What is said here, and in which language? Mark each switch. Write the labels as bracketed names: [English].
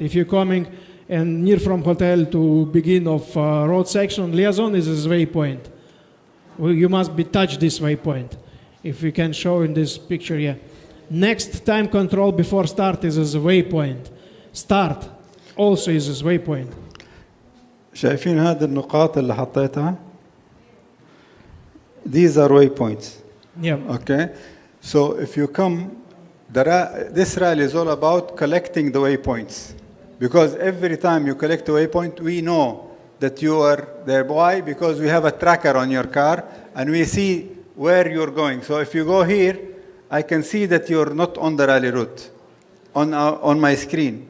[English] If you're coming and near from hotel to begin of road section, liaison is a waypoint. You must be touch this waypoint. If we can show in this picture here. Next time control before start is a waypoint. Start also is a waypoint. [Arabic] شايفين هذه النقاط اللي حطيتها؟ [English] These are waypoints. Yeah. Okay. So if you come, this rally is all about collecting the waypoints. Because every time you collect a waypoint, we know that you are there. Why? Because we have a tracker on your car and we see where you're going. So if you go here, I can see that you're not on the rally route on my screen.